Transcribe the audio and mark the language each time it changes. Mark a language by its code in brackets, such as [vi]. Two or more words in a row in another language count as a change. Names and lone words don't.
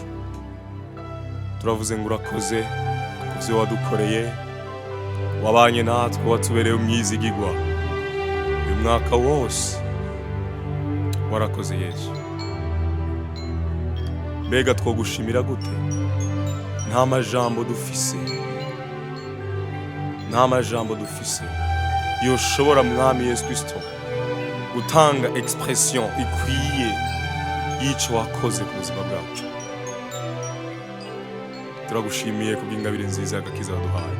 [rn] Turavuze ngo urakoze kubyo wadukoreye, wabanye natwe, watubereye umwizigirwa uyu mwaka wose. Warakoze Yesu. Mbega twogushimira gute? Nta majambo dufise, nta majambo dufise yoshobora mwami Yesu Kristo gutanga expression ikwiye y'ico wakoze ku buzima bwacu. Turagushimiye kubw'ingabire nziza y'agakiza waduhaye.